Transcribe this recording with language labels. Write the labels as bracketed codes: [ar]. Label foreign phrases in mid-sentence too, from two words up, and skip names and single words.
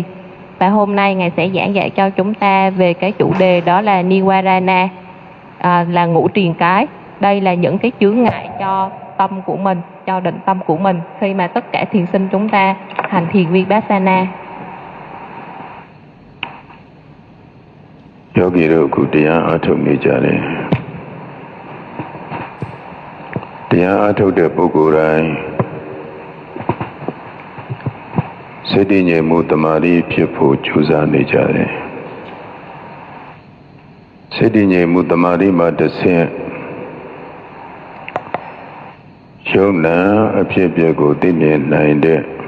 [vi] Và hôm nay ngài sẽ giảng dạy cho chúng ta về cái chủ đề đó là Nivarana, là ngũ triền cái. Đây là những cái chướng ngại cho tâm của mình, cho định tâm của mình khi mà tất cả thiền sinh chúng ta hành thiền Vipassana. [my] Yogi တို့ကိုတရားအားထုတ်နေကြတယ်တရားအားထုတ်တဲ့ပုဂ္ဂိုလ်တိုင်းစိတ်တည်ငြိမ်မှုတမာတိဖြစ်ဖို့ကြိုးစားနေကြတယ်စိတ်တည်ငြိမ်မှုတမာတိမှာတစ်ဆင့်ယုံနာအဖြစ်အပျက်ကိုသိမြင်နိုင်တဲ့